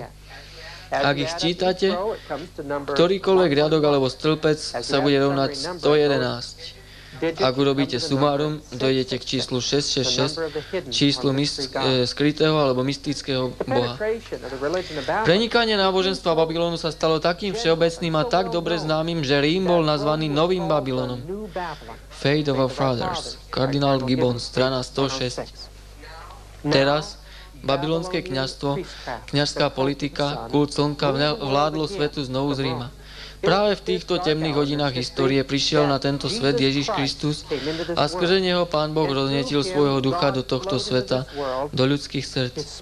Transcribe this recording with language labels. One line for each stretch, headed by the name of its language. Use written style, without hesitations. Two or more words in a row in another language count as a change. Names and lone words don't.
Slovak: Ak ich čítate, ktorýkoľvek riadok alebo stĺpec sa bude rovnať 111. Ak urobíte sumárum, dojdete k číslu 666, číslu skrytého alebo mystického boha. Prenikanie náboženstva Babylonu sa stalo takým všeobecným a tak dobre známym, že Rím bol nazvaný Novým Babylonom.
English: Fate of our Fathers,
Slovak: kardinál Gibbon, strana 106. Teraz, babylonské kňazstvo, kňazská politika, kult slnka vládlo svetu znovu z Ríma. Práve v týchto temných hodinách histórie prišiel na tento svet Ježiš Kristus a skrze neho Pán Boh roznietil svojho ducha do tohto sveta, do ľudských srdc.